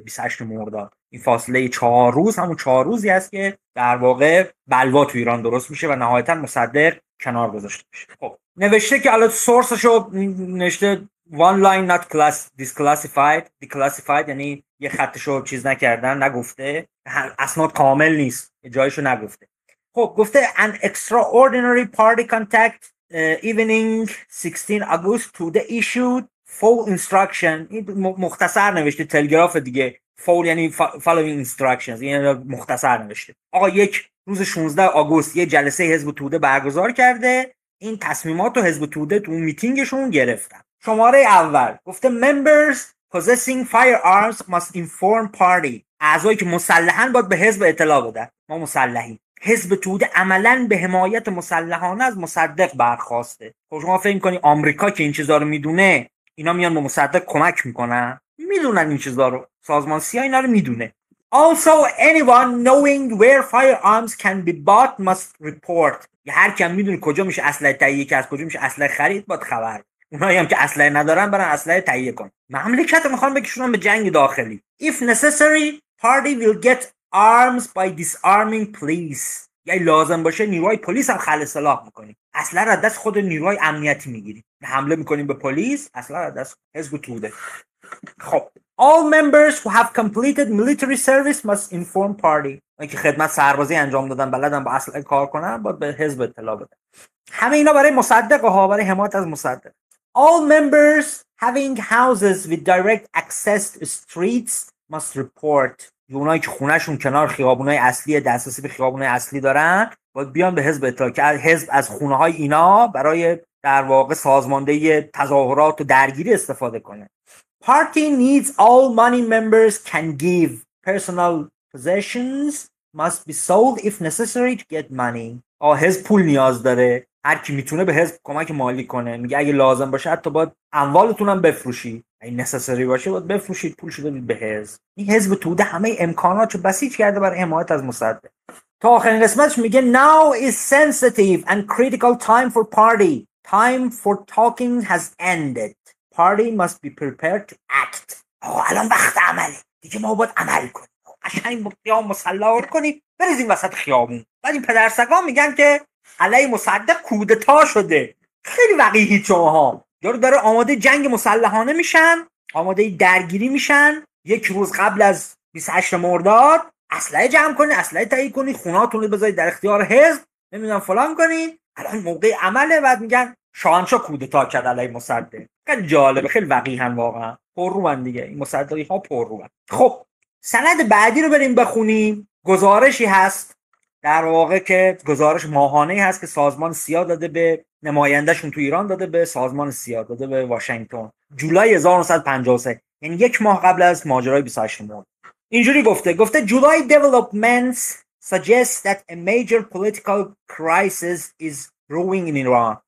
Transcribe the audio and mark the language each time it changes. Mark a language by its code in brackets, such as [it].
[fa] 28 مرداد، این فاصله 4 روز همون 4 روزی است که در واقع بلوا تو ایران درست میشه و نهایتا مصدق کنار گذاشته میشه. خب نوشته که الان سورسشو نوشته [en] one line not declassified، [fa] یعنی یه خطشو چیز نکردن، نگفته، اسناد کامل نیست، جایشو نگفته. خب گفته [en] an extraordinary party contact evening 16 August to the issued full instruction. [fa] این مختصر نوشته، تلگراف دیگه. full یعنی [en] following instructions، [fa] یعنی مختصر نوشته. آقا یک روز 16 آگوست یه جلسه حزب توده برگزار کرده، این تصمیمات رو حزب توده تو میتینگشون گرفتن. شماره اول گفته [en] members possessing firearms must inform party. [fa] اعضایی که مسلحن باید به حزب اطلاع بدن. ما مسلحیم. حزب توده عملاً به حمایت مسلحانه از مصدق برخواسته. خب شما فکر می‌کنی آمریکا که این چیزا رو میدونه اینا میان به مصدق کمک میکنن؟ میدونن این چیزا رو، سازمان سیا اینا رو میدونه. [en] Also anyone knowing where firearms can be bought must report. [fa] هر کی میدونه کجا میشه اسلحه تهیه کرد، از کجا میشه اسلحه خرید، باید خبر. اونایی هم که اسلحه ندارن برن اسلحه تهیه کن. مملکت رو میخوان بکشونن به جنگ داخلی. [en] If necessary party will get arms by disarming police. [fa] یعنی لازم باشه نیروهای پلیس هم خلع سلاح میکنیم. اسلحه را دست خود نیروهای امنیتی میگیریم، حمله میکنیم به پلیس، اسلحه را دست حزب توده. [en] خب all members who have completed military service must inform party. [fa] اونایی که خدمت سربازی انجام دادن، بلدن با اسلحه کار کنن، باید به حزب اطلاع بدن. همه اینا برای مصدق ها، برای حمایت از مصدق. [en] All members having houses with direct access to streets must report. [fa] اونایی که خونهشون کنار خیابونای اصلی، دسترسی به خیابونای اصلی دارن، باید بیان به حزب اطلاع که حزب از خونه‌های اینا برای در واقع سازماندهی تظاهرات و درگیری استفاده کنه. [en] Party needs all money members can give. Personal possessions must be sold if necessary to get money. [fa] حزب پول نیاز داره، هر کی میتونه به حزب کمک مالی کنه. میگه اگه لازم باشه حتی باید اموالتون هم بفروشی. این نسسری باشه باید بفروشید، پول شده به حزب. این حزب توده همه امکاناتو بسیج کرده برای حمایت از مصدق. تا آخرین قسمتش میگه [en] now is sensitive and critical time for party. Time for talking has ended. Party must be prepared to act. [fa] الان وقت عمله دیگه، ما باید عمل کنیم. قشنگ قیام مسلح کنیم بریزیم وسط خیابون. بعد این پدرسگا میگن که علی مصدق کودتا شده. خیلی وقیحی شماها. یارو داره آماده جنگ مسلحانه میشن، آماده درگیری میشن. یک روز قبل از 28 مرداد اسلحه جمع کنید، اسلحه تهیه کنید، خونه‌هاتون رو بذارید در اختیار حزب، نمیدونم فلان کنید. الان موقع عمله. بعد میگن شاهنشاه کودتا کرد علی مصدق. خیلی جالبه، خیلی وقیحن واقعا. پرروان دیگه این مصدقی ها پرروان. خب سند بعدی رو بریم بخونیم. گزارشی هست در واقع که گزارش ماهانه‌ای هست که سازمان سیا داده به نمایندهشون تو ایران، داده به سازمان سیا، داده به واشنگتن، جولای 1953، یعنی یک ماه قبل از ماجرای 28 مرداد. اینجوری گفته [en] July developments suggest that a major political crisis is brewing in Iran.